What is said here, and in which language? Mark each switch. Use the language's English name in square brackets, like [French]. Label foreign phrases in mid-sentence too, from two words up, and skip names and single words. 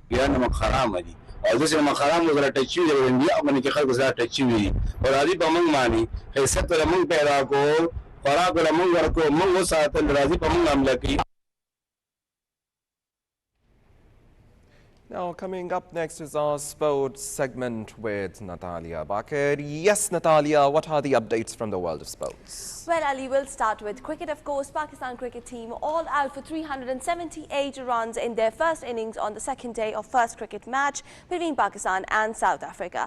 [Pashto] یا نمک حرامه دي او داسې نمک حرام سره ټچ شوي دي په انډیا باندې کې خلکو سره ټچ شوي دي او راځي په موږ باندې حیثیت له موږ پیدا کړو خوراک له موږ ورکړو موږ وساتل راځي په موږ حمله کوي. [English] Now, coming up next is our sports segment with Natalia Bakir. Yes, Natalia, what are the updates from the world of sports? Well, Ali, we'll start with cricket, of course. Pakistan cricket team all out for 378 runs in their first innings on the second day of first cricket match between Pakistan and South Africa.